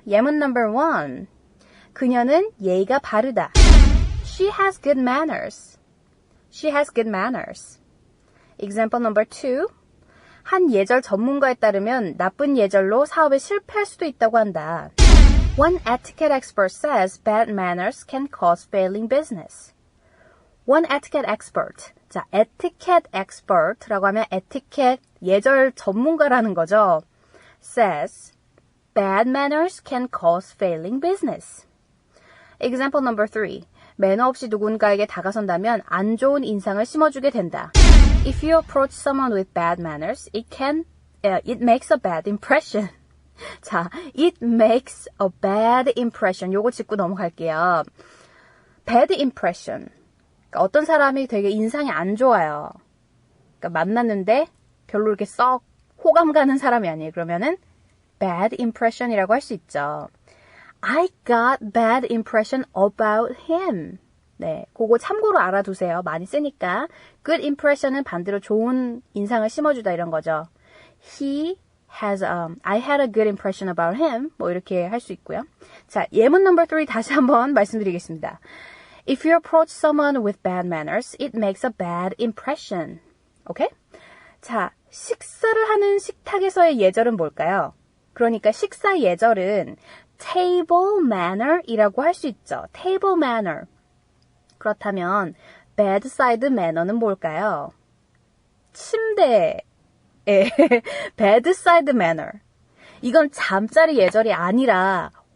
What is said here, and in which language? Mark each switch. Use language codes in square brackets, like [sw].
[ko] 예문 number 1. 그녀는 예의가 바르다. [en] She has good manners. She has good manners. example number 2. [ko] 한 예절 전문가에 따르면 나쁜 예절로 사업에 실패할 수도 있다고 한다. [en] One etiquette expert says bad manners can cause failing business. One etiquette expert. [ko] 자, etiquette expert라고 하면 etiquette 예절 전문가라는 거죠. [en] Says bad manners can cause failing business. Example number 3. [ko] 매너 없이 누군가에게 다가선다면 안 좋은 인상을 심어주게 된다. [en] If you approach someone with bad manners, it makes a bad impression. 자, it makes a bad impression. [ko] 요거 짚고 넘어갈게요. bad impression. 그러니까 어떤 사람이 되게 인상이 안 좋아요. 그러니까 만났는데 별로 이렇게 썩 호감 가는 사람이 아니에요. 그러면은 bad impression이라고 할 수 있죠. [en] I got bad impression about him. [ko] 네, 그거 참고로 알아두세요. 많이 쓰니까. good impression은 반대로 좋은 인상을 심어주다 이런 거죠. [en] I had a good impression about him. [ko] 뭐 이렇게 할 수 있고요. 자, 예문 넘버 3 다시 한번 말씀드리겠습니다. [en] If you approach someone with bad manners, it makes a bad impression. [ko] 오케이? 자, 식사를 하는 식탁에서의 예절은 뭘까요? 그러니까 식사 예절은 table manner이라고 할 수 있죠. table manner. 그렇다면 bedside manner는 뭘까요? 침대에 bedside manner. 이건 잠자리 예절이 아니라